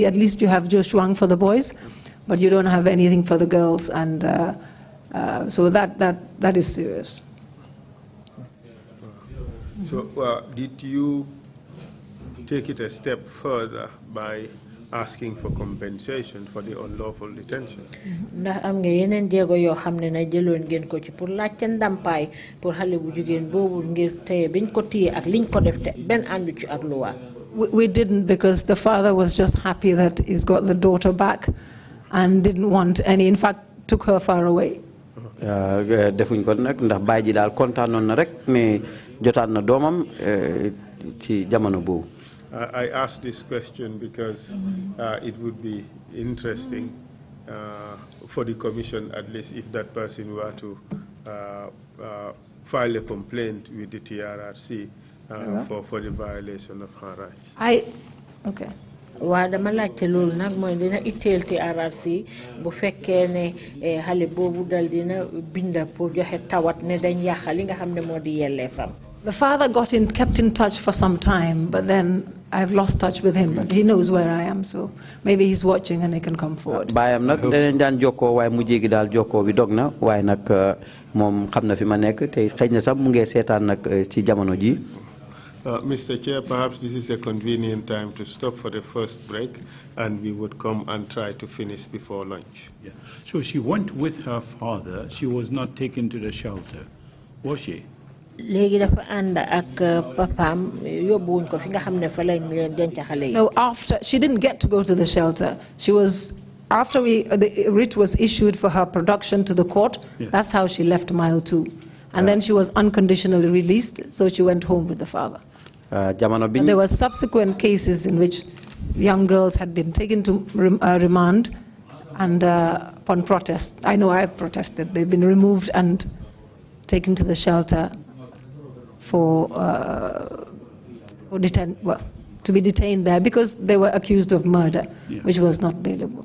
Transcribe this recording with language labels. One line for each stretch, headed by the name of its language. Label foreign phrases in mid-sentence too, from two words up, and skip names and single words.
English: At least you have Joshua for the boys, but you don't have anything for the girls, and so that is serious. So did you take it a step further by asking for compensation for the unlawful detention?
Wolof: Ndax am nga yeneen jéego yoo xam ne na jëloon ngeen ko ci pour laajte ndàmpaay pour xale bu jigéen boobu ngir téye biñ ko téye ak liñ ko def te benn àndu ci ak luwa.
English: We didn't, because the father was just happy that he's got the daughter back and didn't want any, in fact took her far away.
Wolof: Defuñ ko nag ndax baay ji daal kontaanoon na rek ne jotaat na doomam ci jamono boobu.
English: I asked this question because it would be interesting for the commission, at least if that person were to file a complaint with the TRRC for the violation of her rights. Okay.
Wolof: Waa dama laajte loolu nag mooy dina itteel TRRC bu fekkee ne xale boobu dal dina binda pour joxe tawat ne dañ yàq li nga xam ne moo di yelleefam.
English: The father kept in touch for some time, but then I've lost touch with him, but he knows where I am, so maybe he's watching and he can come forward.
Wolof: Bayam nak dañ daan jokkoo waaye mu jégi daal jokkoo bi dog na waaye nag moom xam na fi ma nekk te xëy na sax mu ngi seetaan nag ci jamono ji.
English: Mr. Chair, perhaps this is a convenient time to stop for the first break, and we would come and try to finish before lunch. Yeah. So she went with her father. She was not taken to the shelter, was she? Léegi dafa ànd ak papaam yóbbuwuñ ko fi nga xam ne fa lañ leen denc xale yi. No, after she didn't get to go to the shelter. She was after the writ was issued for her production to the court. Yes. That's how she left Mile 2, and then she was unconditionally released. So she went home with the father. And there were subsequent cases in which young girls had been taken to remand, and upon protest, I know I've protested, they've been removed and taken to the shelter to be detained there because they were accused of murder, yeah, which was not bailable.